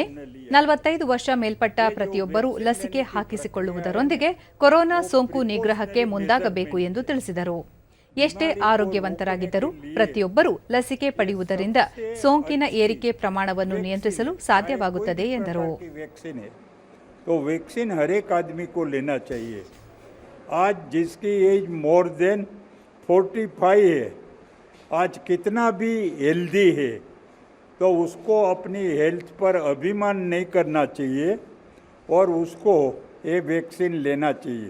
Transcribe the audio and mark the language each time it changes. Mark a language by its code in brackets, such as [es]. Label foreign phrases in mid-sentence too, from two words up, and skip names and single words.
[kn] 45 ವರ್ಷ ಮೇಲ್ಪಟ್ಟ ಪ್ರತಿಯೊಬ್ಬರೂ ಲಸಿಕೆ ಹಾಕಿಸಿಕೊಳ್ಳುವುದರೊಂದಿಗೆ ಕೊರೋನಾ ಸೋಂಕು ನಿಗ್ರಹಕ್ಕೆ ಮುಂದಾಗಬೇಕು ಎಂದು ತಿಳಿಸಿದರು. ಎಷ್ಟೇ ಆರೋಗ್ಯವಂತರಾಗಿದ್ದರೂ ಪ್ರತಿಯೊಬ್ಬರೂ ಲಸಿಕೆ ಪಡೆಯುವುದರಿಂದ ಸೋಂಕಿನ ಏರಿಕೆ ಪ್ರಮಾಣವನ್ನು ನಿಯಂತ್ರಿಸಲು ಸಾಧ್ಯವಾಗುತ್ತದೆ ಎಂದರು. [hi] आज जिसकी [en] age more than [hi] 45 है, आज कितना भी हेल्दी है, तो उसको अपनी हेल्थ पर अभिमान नहीं करना चाहिए और उसको ये वैक्सीन लेना चाहिए.